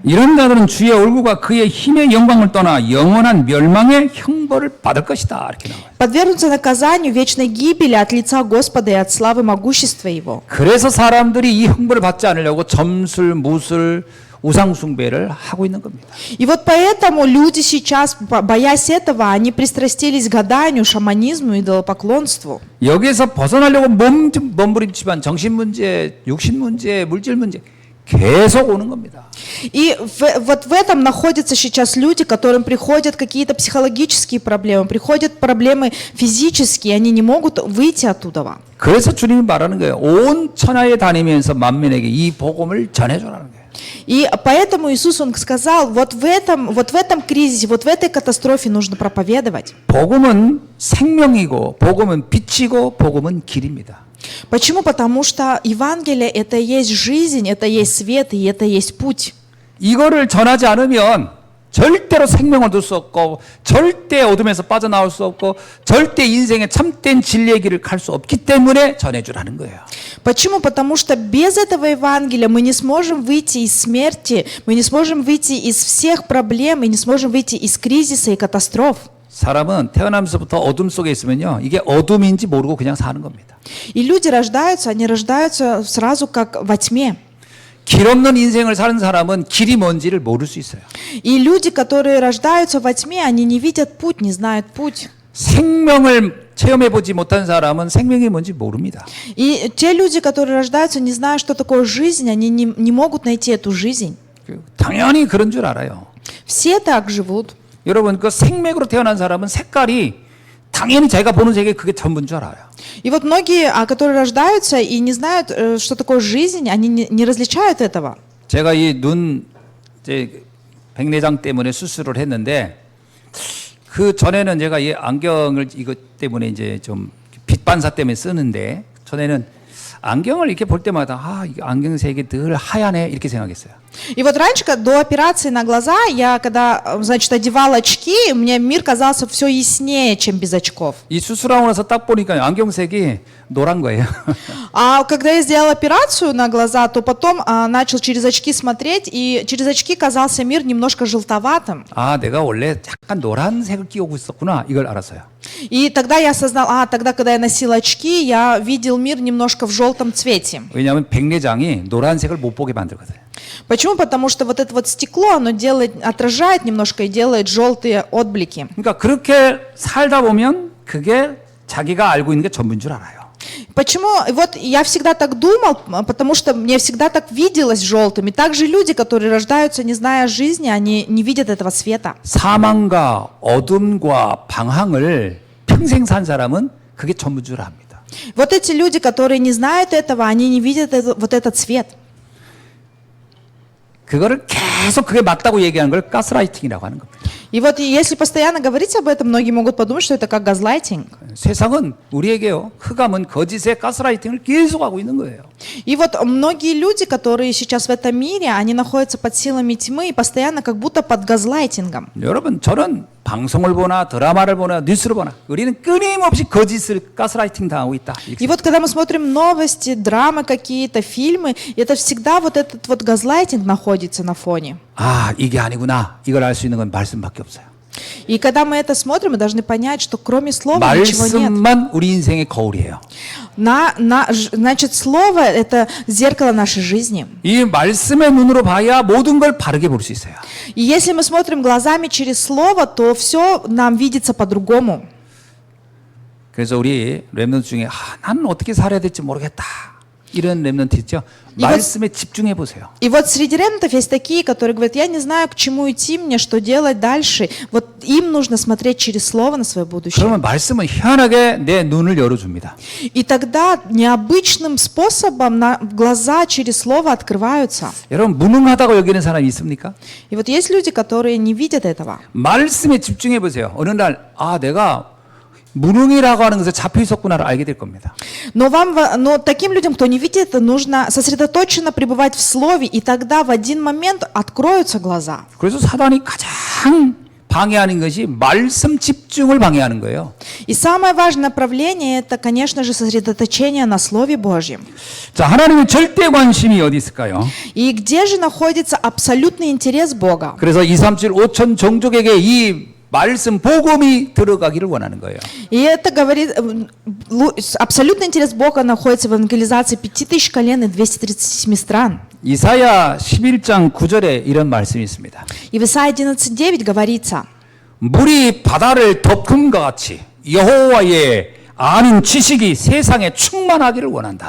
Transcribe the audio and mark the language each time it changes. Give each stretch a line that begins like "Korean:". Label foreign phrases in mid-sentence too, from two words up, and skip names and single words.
Korean: 이런 자들은 주의 얼굴과 그의 힘의 영광을 떠나 영원한 멸망의 형벌을 받을 것이다 이렇게 나와요.
Russian: Подвергнутся наказанию вечной гибели от лица Господа и от славы могущества Его.
Korean: 그래서 사람들이 이 형벌을 받지 않으려고 점술, 무술, 우상 숭배를 하고 있는 겁니다.
Russian: И вот поэтому люди сейчас, боясь этого, они пристрастились к гаданию, шаманизму и идолопоклонству.
Korean: 여기에서 벗어나려고 몸부림치면 정신 문제, 육신 문제, 물질 문제 계속 오는 겁니다.
Russian: И вот в этом находятся сейчас люди, которым приходят какие-то психологические проблемы, приходят проблемы физические, они не могут выйти оттуда.
Korean: 그래서 주님이 말하는 거예요. 온 천하에 다니면서 만민에게 이 복음을 전해주라는 거예요.
Russian: И поэтому Иисус, Он сказал, вот в этом кризисе, вот в этой катастрофе нужно проповедовать.
Korean: 복음은 생명이고, 복음은 빛이고, 복음은 길입니다.
Russian: Почему? Потому что Евангелие – это есть жизнь, это есть свет и это есть путь.
Korean: 이거를 전하지 않으면 절대로 생명을 얻을 수 없고 절대 어둠에서 빠져나올 수 없고 절대 인생의 참된 진리의 길을 갈 수 없기 때문에 전해주라는 거예요.
Russian: Почему? Потому что без этого Евангелия мы не сможем выйти из смерти, мы не сможем выйти из всех проблем и не сможем выйти из кризиса и катастроф.
Korean: 사람은 태어나면서부터 어둠 속에 있으면요, 이게 어둠인지 모르고 그냥 사는 겁니다.
Russian: И люди рождаются, они рождаются сразу как во тьме.
Korean: 길 없는 인생을 사는 사람은 길이 뭔지를 모를 수 있어요.
Russian: И люди, которые рождаются во тьме, они не видят путь, не знают путь.
Korean: 생명을 체험해 보지 못한 사람은 생명이 뭔지 모릅니다.
Russian: И те люди, которые рождаются, не зная, что такое жизнь, они не могут найти эту жизнь.
Korean: 당연히 그런 줄 알아요.
Russian: Все так живут.
Korean: 여러분, 그 생맥으로 태어난 사람은 색깔이 당연히 자기가 보는 세계 그게 전부인 줄 알아요.
Russian: И вот многие, которые рождаются и не знают, что такое жизнь, они не различают этого.
Korean: 제가 이 눈 이제 백내장 때문에 수술을 했는데 그 전에는 제가 이 안경을 이것 때문에 이제 좀 빛 반사 때문에 쓰는데 전에는 안경을 이렇게 볼 때마다 아, 이 안경색이 늘 하얗네 이렇게 생각했어요.
Russian: И вот раньше, до операции на глаза, я когда, значит, одевала очки, мне мир казался все яснее, чем без очков.
Korean: 이 수술하고 나서 딱 보니까 안경색이 노란 거예요.
Russian: А когда я сделала операцию на глаза, то потом начал через очки смотреть, и через очки казался мир немножко желтоватым.
Korean: 아, 내가 원래 약간 노란색을 끼고 있었구나 이걸 알았어요.
Russian: И тогда я осознал, тогда, когда я носила очки, я видел мир немножко в желтом цвете.
Korean: 왜냐하면 백내장이 노란색을 못 보게 만들거든요.
Russian: Почему? Потому что вот это вот стекло, оно отражает немножко и делает желтые отблики.
Korean: 그러니까 그렇게 살다 보면 그게 자기가 알고 있는 게 전부인 줄 알아요.
Russian: Почему? И вот я всегда так думал, потому что мне всегда так виделось желтым. И также люди, которые рождаются, не зная жизни, они не видят этого света.
Korean: 사망과 어둠과 방황을 평생 산 사람은 그게 전부인 줄 압니다.
Russian: Вот эти люди, которые не знают этого, они не видят вот этот свет.
Korean: 그거를 계속 그게 맞다고 얘기하는 걸 가스라이팅이라고 하는 겁니다.
Russian: И вот если постоянно говорить об этом, многие могут подумать, что это как газлайтинг.
Korean: 세상은 우리에게요, 흑암은 거짓의 가스라이팅을 계속하고 있는 거예요.
Russian: И вот многие люди, которые сейчас в этом мире, они находятся под силами тьмы и постоянно как будто под газлайтингом.
Korean: 여러분, 저는 방송을 보나 드라마를 보나 뉴스를 보나 우리는 끊임없이 거짓을 가스라이팅 당하고 있다.
Russian: И вот когда мы смотрим новости, драмы какие-то, фильмы, это всегда вот этот вот газлайтинг находится на фоне.
Korean: 아, 이게 아니구나. 이걸 알 수 있는 건 말씀밖에 없어요.
Russian: И когда мы это смотрим, мы должны понять, что кроме слова ничего нет.
Korean: 말씀만 우리 인생의 거울이에요.
Russian: Значит, слово — это зеркало нашей жизни.
Korean: 이 말씀의 눈으로 봐야 모든 걸 바르게 볼 수 있어요.
Russian: И если мы смотрим глазами через слово, то все нам видится по-другому.
Korean: 그래서 우리 렘넌트 중에 나는 어떻게 살아야 될지 모르겠다. 이런 렘넌트 있죠. 이거- 말씀에 집중해 보세요.
Russian: И вот среди ремнантов есть такие, которые говорят, я не знаю, к чему идти мне, что делать дальше. Вот им нужно смотреть через слово на свое будущее.
Korean: 그러면 말씀은 희한하게 내 눈을 열어줍니다.
Russian: И тогда необычным способом глаза через слово открываются.
Korean: 여러분 무능하다고 여기는 사람이 있습니까?
Russian: И вот есть люди, которые не видят этого.
Korean: 말씀에 집중해 보세요. 어느 날 내가 무능이라고 하는 것에 잡혀 있었구나를 알게 될 겁니다.
Russian: Но таким людям, кто не видит это, нужно сосредоточенно пребывать в слове, и тогда в один момент откроются глаза.
Korean: 그래서 사단이 가장 방해하는 것이 말씀 집중을 방해하는 거예요.
Russian: И самое важное направление — это, конечно же, сосредоточение на Слове Божьем.
Korean: 자, 하나님의 절대 관심이 어디 있을까요?
Russian: И где же находится абсолютный интерес Бога?
Korean: 그래서 2, 3, 7, 5천 종족에게 이 말씀 복음이 들어가기를 원하는 거예요.
Russian: И это говорит, абсолютный интерес Бога находится в евангелизации 5000 колен и 237 стран.
Korean: 이사야 11장 9절에 이런 말씀이 있습니다.
Russian: И в Исаии 11:9 говорится:
Korean: 물이 바다를 덮은 것 같이 여호와의 아는 지식이 세상에 충만하기를 원한다.